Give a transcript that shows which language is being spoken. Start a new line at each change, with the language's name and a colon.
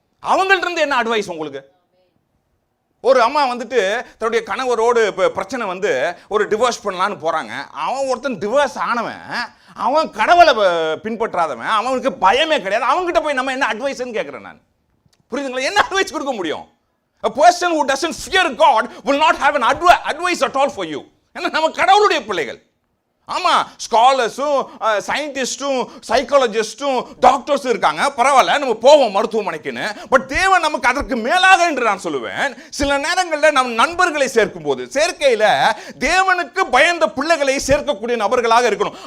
Tamil: அவங்கள்ட்ட இருந்து என்ன அட்வைஸ் உங்களுக்கு? ஒரு அம்மா வந்துட்டு தன்னுடைய கணவரோடு பிரச்சனை வந்து ஒரு டிவோர்ஸ் பண்ணலான்னு போறாங்க. அவன் ஒருத்தன் டிவோர்ஸ் ஆனவன், அவன் கடவுளை பின்பற்றாதவன், அவனுக்கு பயமே கிடையாது. அவங்ககிட்ட போய் நம்ம என்ன அட்வைஸ்ன்னு கேட்கிறேன் நான். புரியுதுங்களா? என்ன அட்வைஸ் கொடுக்க முடியும்?
English: A person who doesn't fear God will not have an advice at all for you.
Tamil: ஏன்னா நம்ம கடவுளுடைய பிள்ளைகள். ஆமா, ஸ்காலர்ஸும் சயின்டிஸ்டும் சைக்காலஜிஸ்டும் டாக்டர்ஸும் இருக்காங்க, பரவாயில்ல, நம்ம போவோம் மருத்துவமனைக்குன்னு. பட் தேவன் நமக்கு அதற்கு மேலாக என்று நான் சொல்லுவேன். சில நேரங்களில் நம் நண்பர்களை சேர்க்கும் போது சேர்க்கையில தேவனுக்கு பயந்த பிள்ளைகளை சேர்க்கக்கூடிய நபர்களாக இருக்கணும்.